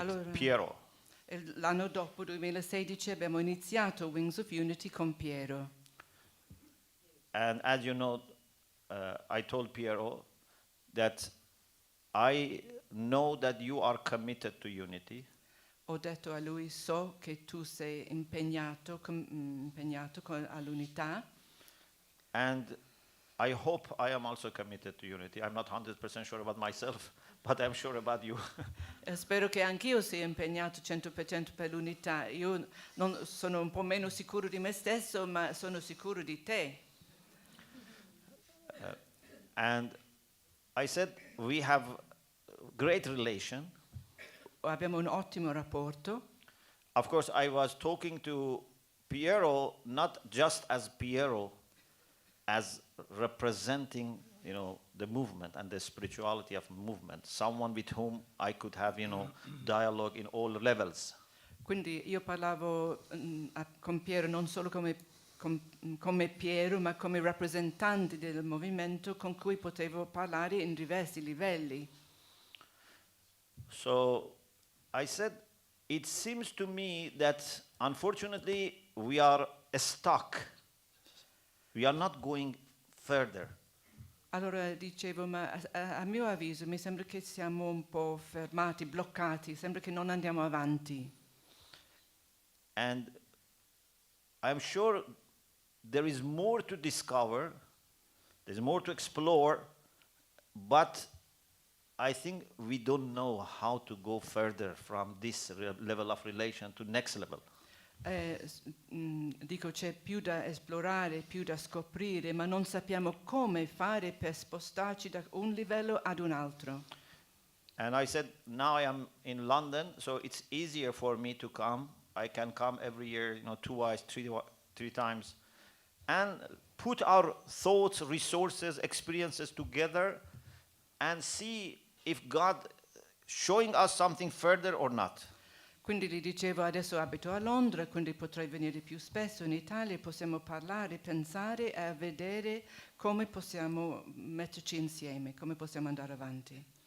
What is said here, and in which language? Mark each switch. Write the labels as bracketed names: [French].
[Italian] Allora, Piero. L'anno dopo, 2016, abbiamo iniziato Wings of Unity con Piero. [English] And as you know, I told Piero that I know that you are committed to unity. [Italian] Ho detto a lui, so che tu sei impegnato all'unità. [English] And I hope I am also committed to unity. I'm not 100% sure about myself, but I'm sure about you. [Italian] Spero che anch'io sia impegnato 100% per l'unità. Io sono un po' meno sicuro di me stesso, ma sono sicuro di te. [English] And I said, we have great relation. [Italian] Abbiamo un ottimo rapporto. [English] Of course, I was talking to Piero not just as Piero, as representing, the movement and the spirituality of movement, someone with whom I could have, dialogue in all levels. [Italian] Quindi io parlavo con Piero non solo come Piero, ma come rappresentante del movimento con cui potevo parlare in diversi livelli. [English] So I said, it seems to me that unfortunately we are stuck. We are not going further. [Italian] Allora dicevo, ma a mio avviso mi sembra che siamo un po' fermati, bloccati, sembra che non andiamo avanti. [English] And I'm sure there is more to discover, there's more to explore, but I think we don't know how to go further from this level of relation to next level. [Italian] Dico, c'è più da esplorare, più da scoprire, ma non sappiamo come fare per spostarci da un livello ad un altro. [English] And I said, now I am in London, so it's easier for me to come. I can come every year, twice, three times, and put our thoughts, resources, experiences together and see if God showing us something further or not. [Italian] Quindi gli dicevo, adesso abito a Londra, quindi potrei venire più spesso in Italia, possiamo parlare, pensare e vedere come possiamo metterci insieme, come possiamo andare avanti.